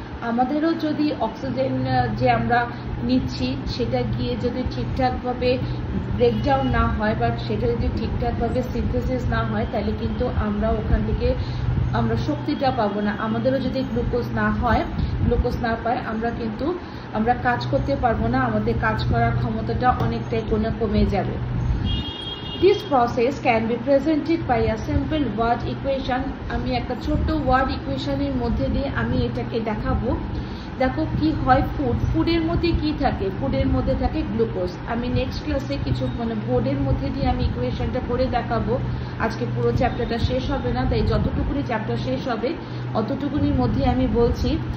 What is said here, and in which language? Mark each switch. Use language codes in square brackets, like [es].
[bn] আমাদেরও যদি অক্সিজেন যে আমরা নিচ্ছি সেটা গিয়ে যদি ঠিকঠাকভাবে ব্রেকডাউন না হয় বা সেটা যদি ঠিকঠাকভাবে সিনথেসিস না হয় তাহলে কিন্তু আমরা ওখান থেকে আমরা শক্তিটা পাবো না। আমাদেরও যদি গ্লুকোজ না পায় আমরা কাজ করতে পারবো না, আমাদের কাজ করার ক্ষমতাটা অনেকটাই কমে যাবে। [en] This process can be presented by a simple word equation. [bn] আমি একটা ছোট্ট ওয়ার্ড ইকুয়েশনের মধ্যে দিয়ে আমি এটাকে দেখাবো। দেখো কি হয়, ফুডের মধ্যে কি থাকে, ফুডের মধ্যে থাকে গ্লুকোজ। আমি নেক্সট ক্লাসে কিছু বোর্ডের মধ্যে দিয়ে আমি ইকুয়েশনটা করে দেখাবো। আজকে পুরো চ্যাপ্টারটা শেষ হবে না, তাই যতটুকুনি চ্যাপ্টার শেষ হবে অতটুকুনির মধ্যে আমি বলছি।